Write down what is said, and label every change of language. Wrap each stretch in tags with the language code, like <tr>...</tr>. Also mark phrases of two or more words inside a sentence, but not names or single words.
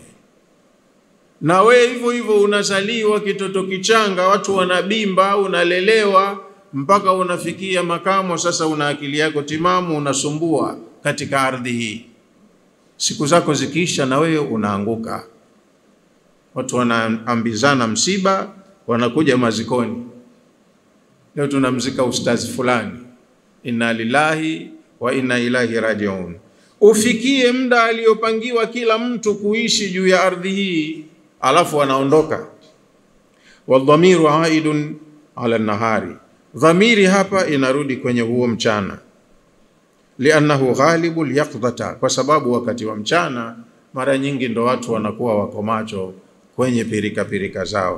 <sw>Na we hivyo hivyo unazaliwa kitoto kichanga, watu wanabimba, unalelewa mpaka unafikia makamo, sasa una akili yako timamu, unasumbua katika ardhi hii. Siku zako zikiisha na wewe unaanguka. Watu wanaambizana msiba, wanakuja mazikoni. Leo tunamzika ustazi fulani,</sw> <ar>إنا لله وإنا إليه راجعون.</ar> <sw>Ufikie muda aliopangiwa kila mtu kuishi juu ya ardhi hii, alafu anaondoka.</sw> <ar>والضمير عائد على النهار,</ar> <sw>dhamiri hapa inarudi kwenye huo mchana.</sw> <ar>لأنه غالب اليقظة,</ar> <sw>kwa sababu wakati wa mchana mara nyingi ndo watu wanakuwa wako macho kwenye pirika zao.</sw>